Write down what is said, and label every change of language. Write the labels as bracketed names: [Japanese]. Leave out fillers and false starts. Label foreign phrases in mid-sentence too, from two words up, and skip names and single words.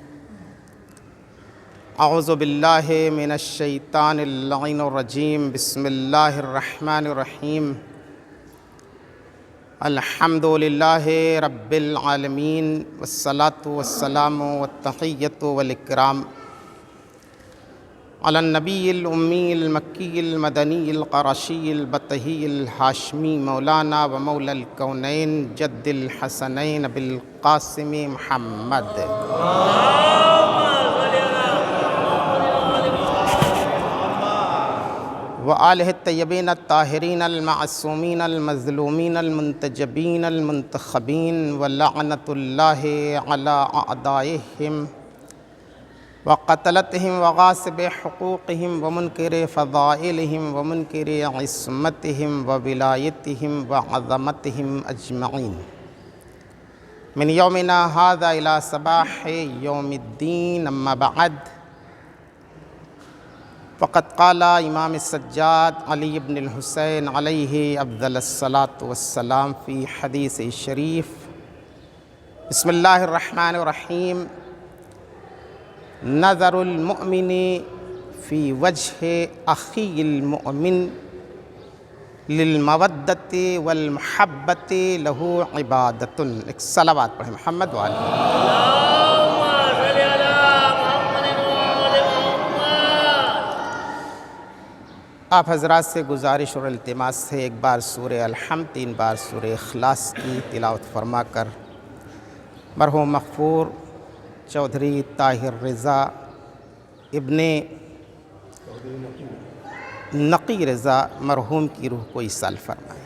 [Arabic] أعوذ بالله من الشيطان اللعين الرجيم. بسم الله الرحمن الرحيم. الحمد لله رب العالمين والصلاة والسلام والتحية والإكرام على النبي الأمي المكي المدني القرشي البطحي الهاشمي مولانا ومولى الكونين جد الحسنين أبي القاسم محمد وآله الطيبين الطاهرين المعصومين المظلومين المنتجبين المنتخبين ولعنة الله على أعدائهم وقتلتهم وغاصبي حقوقهم ومنكري فضائلهم ومنكري عصمتهم وولايتهم وعظمتهم أجمعين من يومنا هذا إلى صباح يوم الدين أما بعد. فقد قال الإمام السجاد علي بن الحسين عليه أفضل الصلاة والسلام في حديث شريف. بسم الله الرحمن الرحيم. نظر المؤمن في وجه أخيه المؤمن للمودة والمحبة له عبادة. [Urdu] ایک صلوات پڑھے محمد والے۔ آپ حضرات سے گزارش اور التماس ہے ایک بار سورہ الحمد 3 بار سورہ اخلاص کی تلاوت فرما کر مرحوم مغفور چودھری طاہر رضا ابن نقی رضا مرحوم کی روح کو ایصال فرمائے.